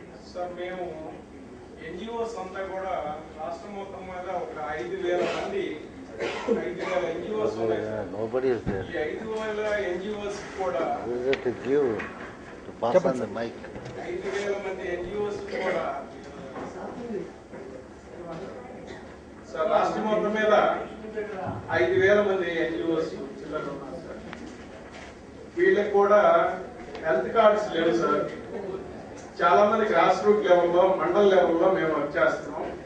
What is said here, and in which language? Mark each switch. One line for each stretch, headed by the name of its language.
Telugu: Sir మేము NGOs అంతా కూడా రాష్ట్రం మొత్తం మీద ఒక 5,000 మంది 5,000 ఎన్జిఓస్ ఉన్నాయి.
English: Nobody is there.
Telugu: ఈ 5,000 ఎన్జిఓస్ కూడా
English: Who is it to give to pass on the mic?
Telugu: 5,000 మంది ఎన్జిఓస్ కూడా సార్ రాష్ట్రం మొత్తం మీద 5,000 మంది ఎన్జిఓస్ చిల్లర ఉన్నారు సార్. వీళ్ళకి కూడా హెల్త్ కార్డ్స్ లేవు సార్. చాలా మంది గ్రాస్ రూట్ లెవెల్లో మండల్ లెవెల్లో మేము వర్క్ చేస్తున్నాం.